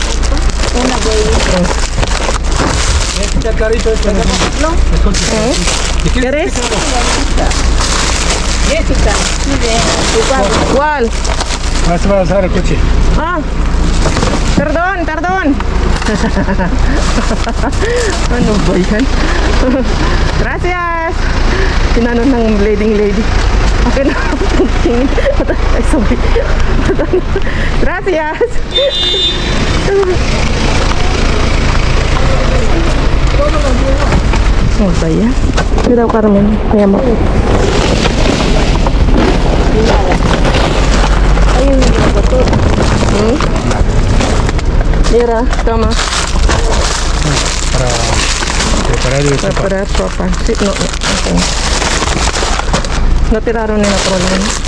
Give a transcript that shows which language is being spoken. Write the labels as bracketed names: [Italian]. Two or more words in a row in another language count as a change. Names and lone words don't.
[Spanish] Una de ahí. Está clarito esto, ¿no? ¿Te ¿Quieres? Jessica, sí, de ¿Cuál? Vas a pasar el coche. Ah, perdón, perdón. [Filipino] Ano ba yan? Gracias. Tinanong ng lady. Okay na. Ay, sorry. Gracias. Oh, ba yan? Hindi daw, Carmen. Kaya mo. [Spanish] Hay un motor. Mira, toma. Para preparar el sopa. Para sopa. Sí, no, okay. No tiraron en la trola.